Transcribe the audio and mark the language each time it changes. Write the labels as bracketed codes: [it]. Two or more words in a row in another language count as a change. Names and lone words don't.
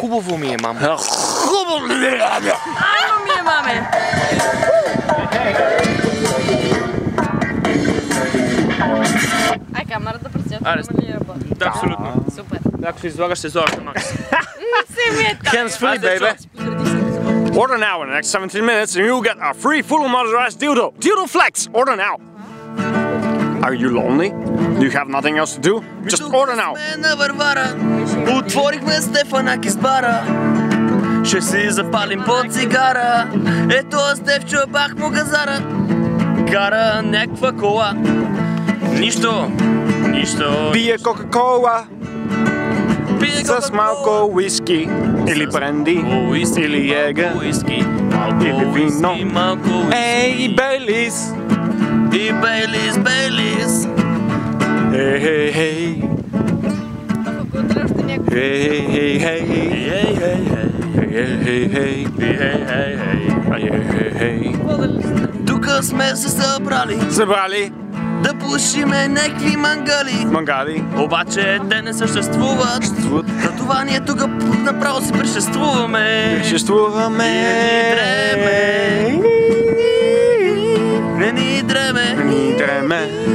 [bg] Хубаво ми е, мамо. Хубаво ли е, Арно ми е, маме! Ай, камерата председател няма ли работи? Да, абсолютно. Супер! Ако се излагаш, ще излагаш на Макс. Се ми е [en] Hands free, baby. Order now in the next 17 minutes and you'll get a free fully motorized dildo. Dildo Flex. Order now. Are you lonely? Do you have nothing else to do? Just order now. [bg] На Варвара, отворихме Стефанаки с бара. Ще си запалим по цигара. Ето Стефчо, бах му газара. Кара някаква кола. Нищо. Пие Кока-Кола Пие с малко уиски или бренди или ега или вино. Ей, Бейлис! И Бейлис. Хей, хей, хей! Хей, хей, хей! Хей, хей, хей! Тук сме се събрали да пушиме някакви Мангали. Обаче те не съществуват. Затова ние тук направо си присъствуваме. Не ни дреме.